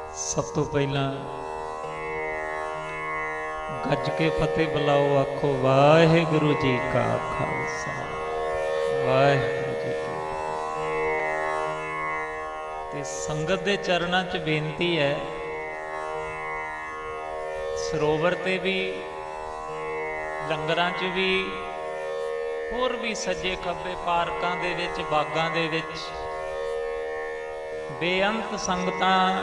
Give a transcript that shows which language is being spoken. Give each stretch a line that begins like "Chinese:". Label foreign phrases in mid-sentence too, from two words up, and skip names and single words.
Punjabi: ਸਭ ਤੋਂ ਪਹਿਲਾ ਗੱਜ ਕੇ ਫ਼ਤਿਹ ਬੁਲਾਓ, ਆਖੋ ਵਾਹਿਗੁਰੂ ਜੀ ਕਾ ਖ਼ਾਲਸਾ ਵਾਹਿਗੁਰੂ ਜੀ ਕੀ ਤੇ ਸੰਗਤ ਦੇ ਚਰਨਾਂ ਚ ਬੇਨਤੀ ਹੈ, ਸਰੋਵਰ ਤੇ ਵੀ ਲੰਗਰਾਂ ਚ ਵੀ ਹੋਰ ਵੀ ਸੱਜੇ ਖੱਬੇ ਪਾਰਕਾਂ ਦੇ ਵਿਚ ਬਾਗਾਂ ਦੇ ਵਿਚ ਬੇਅੰਤ ਸੰਗਤਾਂ